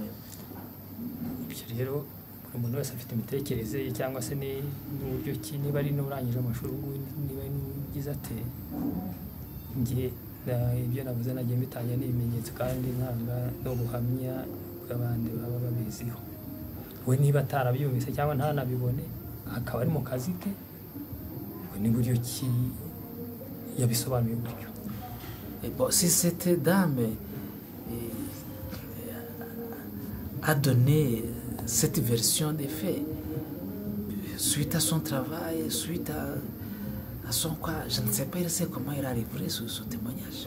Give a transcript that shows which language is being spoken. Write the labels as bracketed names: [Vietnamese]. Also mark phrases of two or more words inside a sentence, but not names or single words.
[Kinyarwanda] ibyo rero buri muntu wese afite imitekerereze ye cyangwa se n'uburyo ki niba ari n'urangije amashuri niba ari n'ugize ate ngiye ibyo navuze nagiye mbitanya n'ibimenyetso kandi nkanga no guhamya bw'abandi baba babiziho we niba atarabyumvise cyangwa ntanabibone akaba ari mu kazi ke ni buryo ki yabisobanuye gutyo. [French] Bon, si cette dame a donné cette version des faits suite à son travail, suite à son quoi, je ne sais pas, il sait comment il a livré ce témoignage.